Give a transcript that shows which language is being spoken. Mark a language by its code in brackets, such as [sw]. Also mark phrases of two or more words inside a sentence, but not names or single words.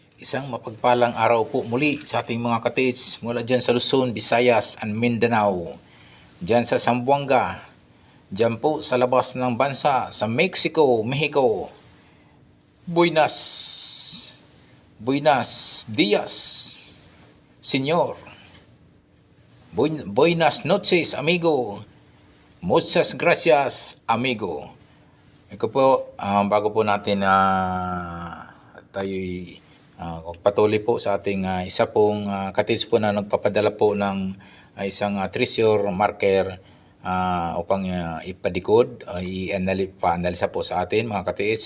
[tl] Isang mapagpalang araw po muli sa ating mga katids mula dyan sa Luzon, Visayas, and Mindanao. Dyan sa Zamboanga. Dyan po sa labas ng bansa, sa Mexico, Mexico. [es] Buenas. Buenas dias, Senyor. Buenas noches, amigo. Muchas gracias, amigo. [tl] Ito po, bago po natin tayo'y patuloy po sa ating isa pong katids po na nagpapadala po ng isang [en] treasure marker [tl] upang ipadikod, i-analisa po sa atin mga katids.